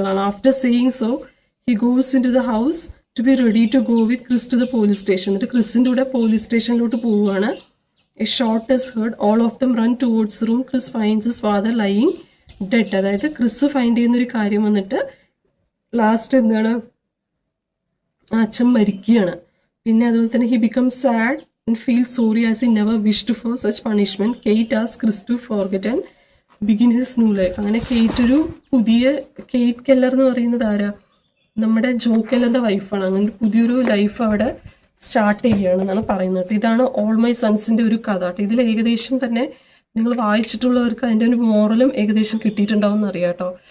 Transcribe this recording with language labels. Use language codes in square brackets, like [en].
[en] After saying so, he goes into the house to be ready to go with Chris to the police station. [ml] എന്നിട്ട് ക്രിസിൻ്റെ കൂടെ police സ്റ്റേഷനിലോട്ട് പോവുകയാണ്. [en] A shot is heard. All of them run towards the room. Chris finds his father lying dead. [ml] അതായത് Chris find ചെയ്യുന്നൊരു കാര്യം വന്നിട്ട് last എന്താണ്, അച്ഛൻ മരിക്കുകയാണ്. പിന്നെ അതുപോലെ തന്നെ [en] he becomes sad and feels sorry as he never wished for such punishment. Kate asks Chris to forget and begin his new life. [ml] അങ്ങനെ കെയ്റ്റ് കെല്ലർ എന്ന് പറയുന്നത് ആരാ, നമ്മുടെ ജോ കെല്ലറിന്റെ വൈഫാണ്. അങ്ങനെ പുതിയൊരു ലൈഫ് അവിടെ സ്റ്റാർട്ട് ചെയ്യുകയാണെന്നാണ് പറയുന്നത്. ഇതാണ് ഓൾ മൈ സൺസിന്റെ ഒരു കഥ കേട്ടോ. ഇതിൽ ഏകദേശം തന്നെ നിങ്ങൾ വായിച്ചിട്ടുള്ളവർക്ക് അതിൻ്റെ ഒരു മോറലും ഏകദേശം കിട്ടിയിട്ടുണ്ടാവും എന്നറിയാം കേട്ടോ.